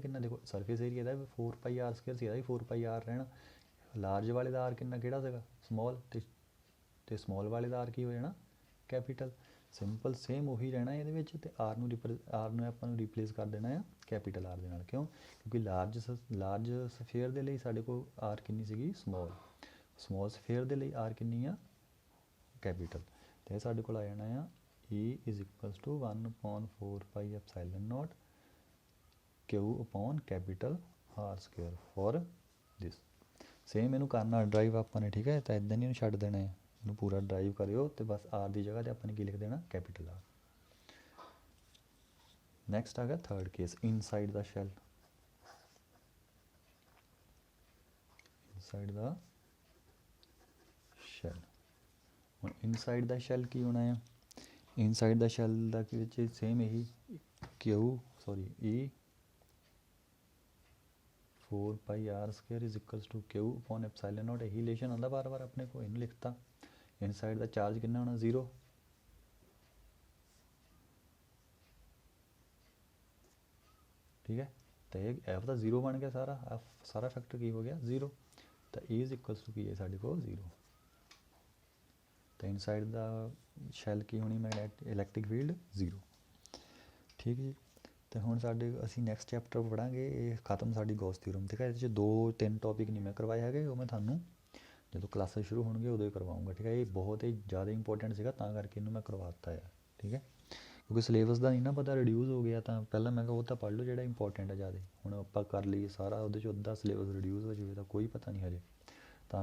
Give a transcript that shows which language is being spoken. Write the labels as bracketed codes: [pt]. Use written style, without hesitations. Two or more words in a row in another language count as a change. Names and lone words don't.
[pa] ਕਿੰਨਾ ਦੇਖੋ [en] surface area [pa] ਦਾ [en] 4 pi r square [pa] ਸੀ ਇਹਦਾ ਵੀ [en] 4 pi r [pa] ਰਹਿਣਾ ਲਾਰਜ ਵਾਲੇ ਦਾ r ਕਿੰਨਾ ਕਿਹੜਾ ਸੀਗਾ ਸਮੋਲ ਤੇ ਸਮੋਲ ਵਾਲੇ ਦਾ r ਕੀ ਹੋ ਜਾਣਾ ਕੈਪੀਟਲ ਸਿੰਪਲ ਸੇਮ ਉਹੀ ਰਹਿਣਾ ਇਹਦੇ ਵਿੱਚ ਤੇ r ਨੂੰ ਆਪਾਂ ਨੂੰ ਰਿਪਲੇਸ ਕਰ ਦੇਣਾ ਆ [en] capital r [pa] ਦੇ ਨਾਲ ਕਿਉਂ ਕਿਉਂਕਿ [en] large sphere [pa] ਦੇ ਲਈ ਸਾਡੇ ਕੋਲ r ਕਿੰਨੀ ਸੀਗੀ [en] small sphere [pa] ਦੇ ਲਈ r ਕਿੰਨੀ ਆ ਕੈਪੀਟਲ ਤੇ ਸਾਡੇ ਕੋਲ ਆ ਜਾਣਾ ਆ e [en] is equals to 1 upon 4 pi epsilon naught q upon capital R square for this [pa] ਸੇਮ ਇਹਨੂੰ ਕਰਨਾ ਡਰਾਈਵ ਆਪਾਂ ਨੇ ਠੀਕ ਹੈ ਤਾਂ ਇੱਦਾਂ ਨਹੀਂ ਇਹਨੂੰ ਛੱਡ ਦੇਣਾ ਹੈ ਇਹਨੂੰ ਪੂਰਾ ਡਰਾਈਵ ਕਰਿਓ ਤੇ ਬਸ r ਦੀ ਜਗ੍ਹਾ ਤੇ ਆਪਾਂ ਨੇ ਕੀ ਲਿਖ ਦੇਣਾ [en] capital R next [pa] ਆ ਗਿਆ [en] third case inside the shell inside the [pa] ਸ਼ੈਲ ਹੁਣ [en] inside the shell [pa] ਕੀ ਹੋਣਾ ਆ [en] inside the shell [pa] ਦਾ ਵਿੱਚ ਸੇਮ ਇਹੀ [en] e 4 pi r square is equals to q upon epsilon naught [pa] ਇਹੀ ਰਿਲੇਸ਼ਨ ਆਉਂਦਾ ਬਾਰ-ਬਾਰ ਆਪਣੇ ਕੋਲ ਇਹਨੂੰ ਲਿਖਤਾ [en] inside the charge [pa] ਕਿੰਨਾ ਹੋਣਾ 0 ਠੀਕ ਹੈ ਤਾਂ ਇਹ f ਦਾ 0 ਬਣ ਗਿਆ ਸਾਰਾ ਫੈਕਟਰ ਕੀ ਹੋ ਗਿਆ 0 ਤਾਂ [en] e is equals to [pa] ਕੀ ਹੈ ਸਾਡੇ ਕੋਲ 0 ਤਾਂ [en] inside the shell [pa] ਕੀ ਹੋਣੀ [en] electric field [pa] 0 ਠੀਕ ਜੀ ਤੇ ਹੁਣ ਸਾਡੇ ਅਸੀਂ [en] next chapter [pa] ਪੜ੍ਹਾਂਗੇ ਇਹ ਖਤਮ ਸਾਡੀ [en] Gauss theorem [pa] ਠੀਕ ਹੈ ਇਹਦੇ 'ਚ 2-3 ਟੌਪਿਕ ਨਹੀਂ ਮੈਂ ਕਰਵਾਏ ਹੈਗੇ ਉਹ ਮੈਂ ਤੁਹਾਨੂੰ ਜਦੋਂ ਕਲਾਸਾਂ ਸ਼ੁਰੂ ਹੋਣਗੇ ਉਦੋਂ ਹੀ ਕਰਵਾਊਂਗਾ ਠੀਕ ਹੈ ਇਹ ਬਹੁਤ ਹੀ ਜ਼ਿਆਦਾ ਇੰਪੋਰਟੈਂਟ ਸੀਗਾ ਤਾਂ ਕਰਕੇ ਇਹਨੂੰ ਮੈਂ ਕਰਵਾ ਦਿੱਤਾ ਆ ਠੀਕ ਹੈ ਕਿਉਂਕਿ ਸਿਲੇਬਸ ਦਾ ਨਹੀਂ ਨਾ ਪਤਾ ਰਿਡਿਊਸ ਹੋ ਗਿਆ ਤਾਂ ਪਹਿਲਾਂ ਮੈਂ ਕਿਹਾ ਉਹ ਤਾਂ ਪੜ੍ਹ ਲਓ ਜਿਹੜਾ ਇੰਪੋਰਟੈਂਟ ਹੈ ਜ਼ਿਆਦਾ ਹੁਣ ਆਪਾਂ ਕਰ ਲਈਏ ਸਾਰਾ ਉਹਦੇ 'ਚ ਅੱਧਾ [en] syllabus reduce [pa] ਹੋ ਜਾਵੇ ਤਾਂ ਕੋਈ ਪਤਾ ਨਹੀਂ ਹਜੇ ਤਾਂ